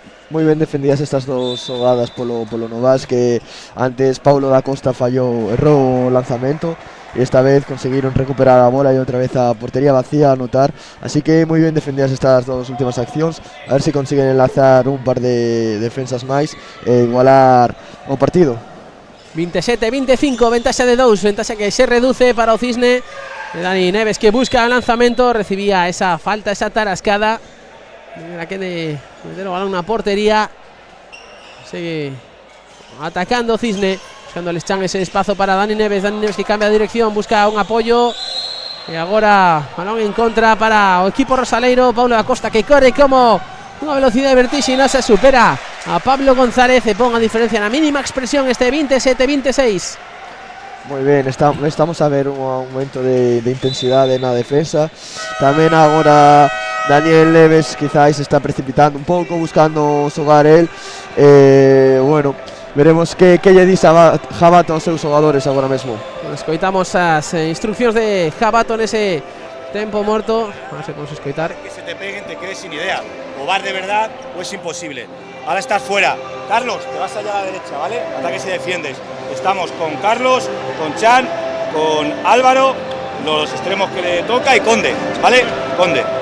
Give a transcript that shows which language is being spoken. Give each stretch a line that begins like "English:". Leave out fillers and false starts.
Galician: Moi ben defendidas estas dos xogadas polo Novas, que antes Paulo da Costa errou o lanzamento, e esta vez conseguiron recuperar a bola e outra vez a portería vacía a anotar, así que moi ben defendidas estas dos últimas accións. A ver se consiguen enlazar un par de defensas máis e igualar o partido. 27-25, ventaxa de 2, ventaxa que se reduce para o Cisne. Dani Neves que busca el lanzamento, recibía esa falta, esa tarascada. Mira que de meter o balón na portería. Sigue atacando Cisne, buscando Alex Chan ese espazo para Dani Neves que cambia de dirección, busca un apoyo. E agora balón en contra para o equipo rosaleiro. Paulo da Costa que corre como unha velocidade vertiginosa, supera a Pablo González e pon a diferencia na mínima expresión este 27-26. Moi ben, estamos a ver un aumento de intensidade na defensa. Tamén agora Daniel Neves quizáis está precipitando un pouco, buscando xogar el. Bueno, veremos que lle dis a Jabato aos seus xogadores agora mesmo. Escoitamos as instruccións de Jabato nese tempo morto. A ver se podemos escoitar.
Spanish: Que se te peguen, te quedes sin idea. O vas de verdad o es imposible. ahora estás fuera. Carlos, te vas allá a la derecha, ¿vale? Ataques y defiendes. Estamos con Carlos, con Chan, con Álvaro, los extremos que le toca y Conde, ¿vale? Conde.